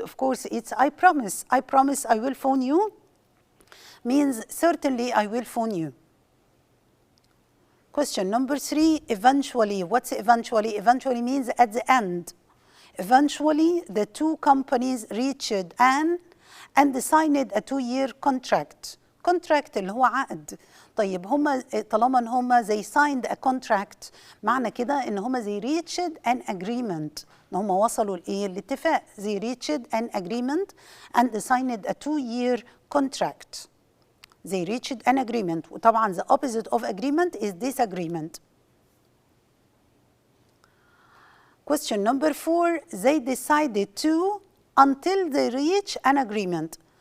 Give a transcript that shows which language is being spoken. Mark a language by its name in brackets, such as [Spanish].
[English] Of course, it's I promise. I promise I will phone you means certainly I will phone you. Question number 3, eventually. What's eventually? Eventually means at the end. Eventually, the two companies reached and signed a 2-year contract. [Arabic] Contract اللي هو عقد. طيب هما طالما ان هما [English] they signed a contract [Arabic] معنى كده ان هما [English] they reached an agreement. [Arabic] ان هما وصلوا لايه؟ الاتفاق. [English] They reached an agreement and signed a 2-year contract. They reached an agreement. [Arabic] وطبعا [English] the opposite of agreement is disagreement. Question number 4, they decided to until they reach an agreement.